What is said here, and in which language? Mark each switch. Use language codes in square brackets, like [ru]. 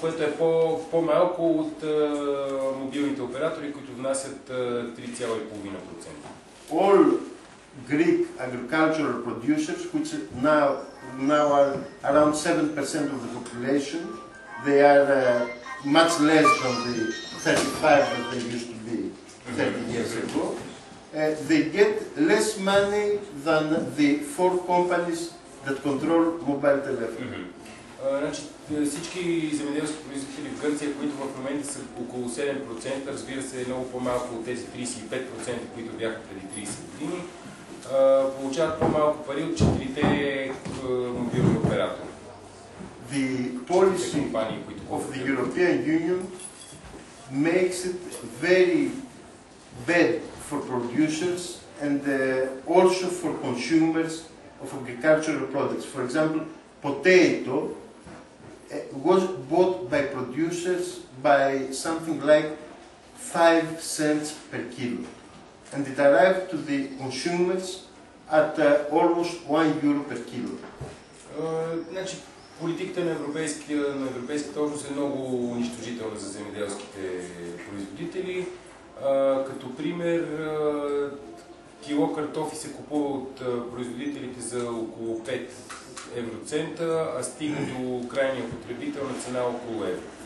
[bg] Което е по-малко от мобилните оператори, които внасят 3,5%. [en] All Greek agricultural producers, which now are around 7% of the population, they are much less than the 35 that they used to be 30 years ago. They get less money than the 4 companies that control mobile telephony. [bg] Значи, всички земеделски производители в Гърция, които в момента са около 7%, разбира се, много по-малко от тези 35%, които бяха преди 30 години, получават по-малко пари от 4-те мобилни оператори. [en] The policy of the European Union makes it very bad for producers and also for consumers of agricultural products. For example, potato was bought by producers by something like 5 cents per kilo. And it arrived to the consumers at almost €1 per kilo. [bg] Значи, политиката на Европейската общност е много унищожителна за земеделските производители. Като пример, кило картофи се купува от производителите за около 5 евроцента, а стига до крайния потребител на цена около евро.